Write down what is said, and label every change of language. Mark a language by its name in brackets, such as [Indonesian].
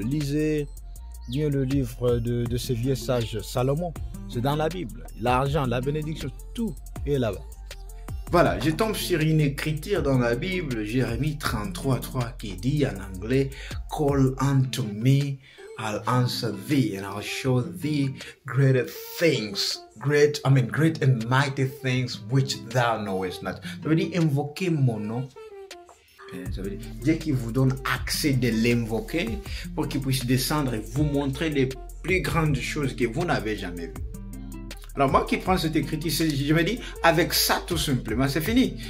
[French] Lisez bien le livre de ce vieux sage Salomon. C'est dans la Bible. L'argent, la bénédiction, tout est là-bas. Voilà, je tombe sur une écriture dans la Bible, Jérémie 33:3, qui dit en anglais, [English] Call unto me I'll answer thee and I'll show thee greater things, great and mighty things which thou knowest not. [French] Ça veut dire invoquer mon nom. Ça veut dire Dieu qui vous donne accès de l'invoquer pour qu'il puisse descendre et vous montrer les plus grandes choses que vous n'avez jamais vues. Alors moi qui prends cette écriture, je me dis, avec ça tout simplement, c'est fini.